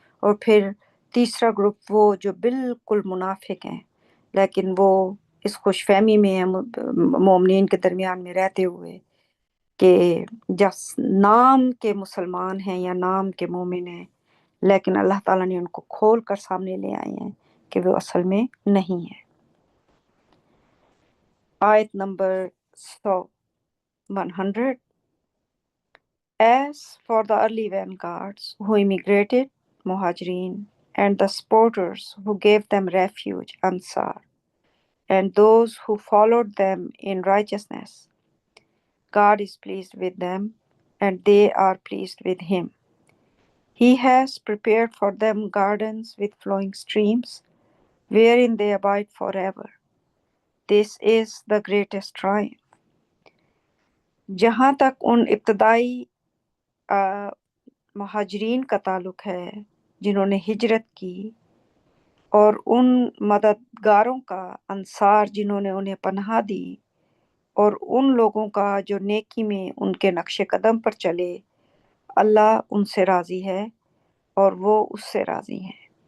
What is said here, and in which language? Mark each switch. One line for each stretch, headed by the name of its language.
Hindi: और फिर तीसरा ग्रुप वो जो बिल्कुल मुनाफिक हैं लेकिन वो इस खुशफहमी में है मोमिनीन के दरमियान में रहते हुए कि जस नाम के मुसलमान हैं या नाम के मोमिन हैं, लेकिन अल्लाह ताला ने उनको खोल कर सामने ले आए हैं कि वो असल में नहीं है। आयत number 100।
English: As for the early vanguards who immigrated Muhajirin, and the supporters who gave them refuge, Ansar, and those who followed them in righteousness. God is pleased with them, and they are pleased with him. He has prepared for them gardens with flowing streams, wherein they abide forever. This is the greatest triumph.
Hindi: जहाँ तक उन इब्तदाई महाजरीन का ताल्लुक है जिन्होंने हिजरत की, और उन मददगारों का, अंसार, जिन्होंने उन्हें पनाह दी, और उन लोगों का जो नेकी में उनके नक्शे कदम पर चले, अल्लाह उनसे राज़ी है और वो उससे राज़ी हैं।